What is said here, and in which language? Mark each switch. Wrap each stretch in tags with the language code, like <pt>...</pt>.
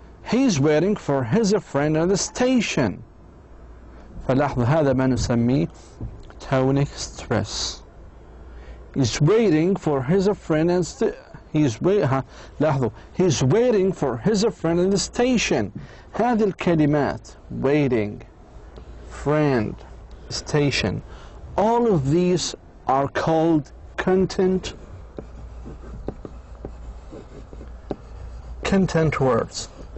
<en>He's waiting for his friend at the station.</en> <ar>فلاحظوا هذا ما نسميه tonic stress.</ar> <en>He's waiting for his friend and he's waiting for his friend at the station.</en> <ar>هذه الكلمات</ar> <en>waiting, friend, station, all of these are called content words.</en>